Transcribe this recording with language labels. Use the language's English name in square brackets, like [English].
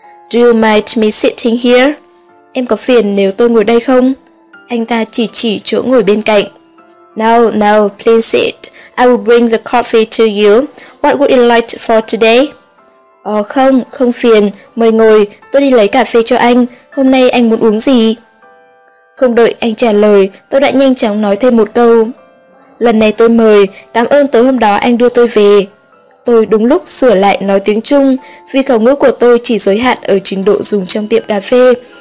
[English] Do you mind me sitting here? [Vietnamese] Em có phiền nếu tôi ngồi đây không? Anh ta chỉ chỗ ngồi bên cạnh. [English] No, please sit. I will bring the coffee to you. What would you like for today? [Vietnamese] Không phiền. Mời ngồi, tôi đi lấy cà phê cho anh. Hôm nay anh muốn uống gì? Không đợi anh trả lời, tôi đã nhanh chóng nói thêm một câu. Lần này tôi mời, cảm ơn tối hôm đó anh đưa tôi về. Tôi đúng lúc sửa lại nói tiếng Trung, vì khẩu ngữ của tôi chỉ giới hạn ở trình độ dùng trong tiệm cà phê.